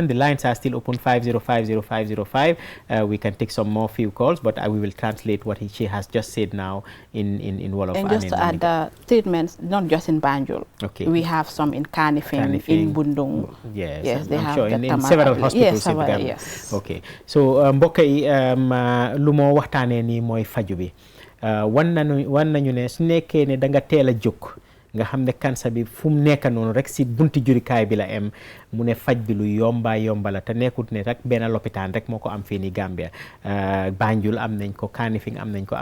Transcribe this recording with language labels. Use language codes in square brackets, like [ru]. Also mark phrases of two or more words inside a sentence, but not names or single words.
[en] The lines are still open 50500505. We can take some more few calls, but we will translate what she has just said now in Wolof. And just to add the treatments, not just in Banjul. Okay. We have some in Kanifing, in Bundung. Yes. They I'm have sure in several hospitals in Ghana. Yes. Okay. [wo] So mbokk yi lu moo waxtaanee nii mooy faju bi. wan nañu ne su nekkee ne da nga teel a jóg nga xam ne cancer bi fu mu nekk noonu rek si bunti jurikaay bi la em mu ne faj bi lu yomba la te nekkut ne rek benn lopitaan rek moo ko am fii nii Gambia Banjul am nañ ko Kanifing am nañ ko am